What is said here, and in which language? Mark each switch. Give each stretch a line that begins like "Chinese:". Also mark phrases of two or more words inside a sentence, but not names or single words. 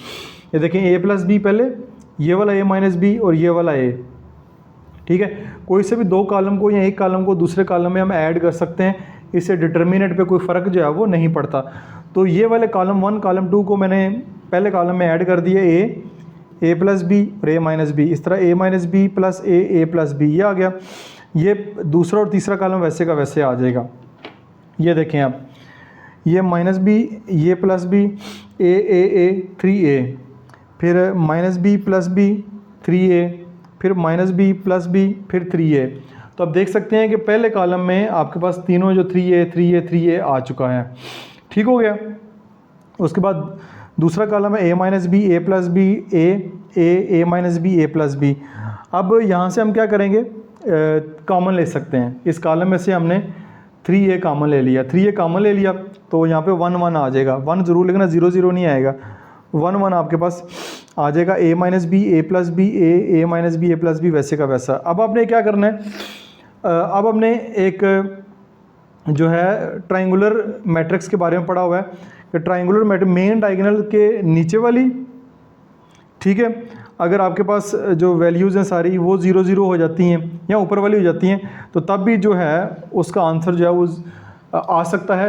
Hindi: ये देखें, a + b पहले, ये वाला a - b और ये वाला a, ठीक है। कोई से भी 2 कॉलम को या एक कॉलम को दूसरे कॉलम में हम ऐड कर सकते हैं, इससे डिटर्मिनेंट पे कोई फ़र्क जो है वो नहीं पड़ता। तो ये वाले कॉलम 1 कॉलम 2 को मैंने पहले कॉलम में ऐड कर दिया, a + b और a - b, इस तरह a - b + a + b, ये आ गया। ये दूसरा और तीसरा कॉलम वैसे का वैसे आ जाएगा। ये देखें आप, ये -b, ये +b, a 3a, फिर -b + b 3a, फिर -b + b फिर 3a। तो आप देख सकते हैं कि पहले कॉलम में आपके पास तीनों जो 3a आ चुका है, ठीक हो गया। उसके बाद दूसरा कॉलम है a - b a + b a - b a + b। अब यहाँ से हम क्या करेंगे, कॉमन ले सकते हैं। इस कॉलम में से हमने 3a कॉमन ले लिया, 3a कॉमन ले लिया, तो यहाँ पे 1 1 आ जाएगा। 1 ज़रूर लिखना, 0 0 नहीं आएगा, 1 1 आपके पास आ जाएगा। a - b a + b a - b a + b वैसे का वैसा। अब आपने क्या करना है, अब हमने एक जो है
English: triangular matrix
Hindi: के बारे में पढ़ा हुआ है कि
English: triangular matrix main diagonal
Hindi: के नीचे वाली, ठीक है, अगर आपके पास जो वैल्यूज़ हैं सारी वो 0 0 हो जाती हैं या ऊपर वाली हो जाती हैं, तो तब भी जो है उसका आंसर जो है वो आ सकता है।